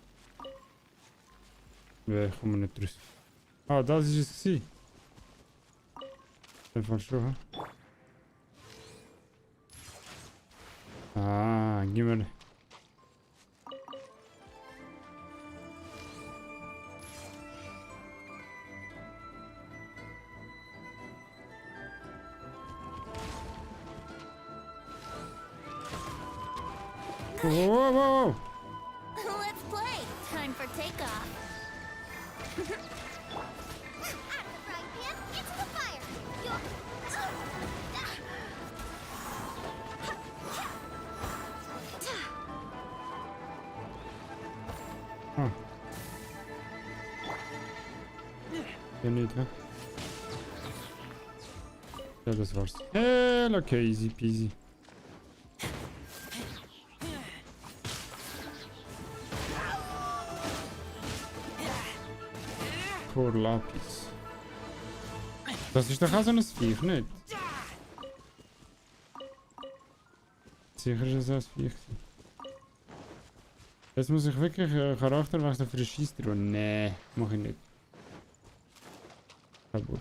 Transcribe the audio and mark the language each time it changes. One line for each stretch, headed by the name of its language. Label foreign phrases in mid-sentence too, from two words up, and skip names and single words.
German: Ja, ich komme nicht raus. Ah, das ist es gewesen.
Dutch: Even zo.
German: Ah, gib mir. Whoa, whoa, whoa.
English: Let's play. Time for takeoff. Out of the frying pan, into the fire. Ah.
Dutch: Ja, niet, hè? Ja, dat war's. Heel oké,
English: easy peasy.
Dutch: Voor lapis.
German: Das ist doch auch so ein Viech, nicht? Sicher ist es ein Viech. Jetzt muss ich wirklich Charakter wechseln für den Scheissdroh. Nee, mach ich nicht. Kein Bock.